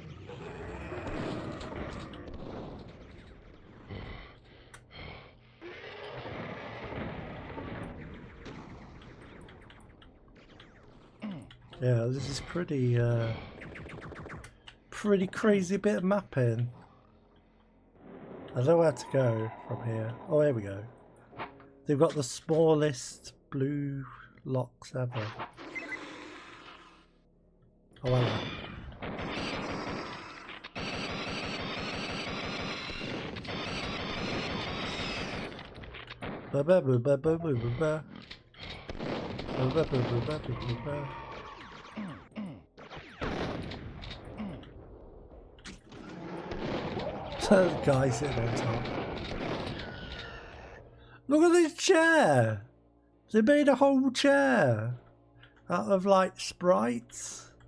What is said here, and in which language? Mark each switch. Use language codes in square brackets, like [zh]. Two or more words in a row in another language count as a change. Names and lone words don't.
[en] Yeah, this is pretty crazy bit of mapping. I don't know where to go from here. Oh, here we go. They've got the smallest blue locks ever. Oh, wow. Ba ba ba ba ba ba ba ba. Ba ba ba ba ba ba ba. Guy sitting on top. Look at this chair! They made a whole chair out of like sprites.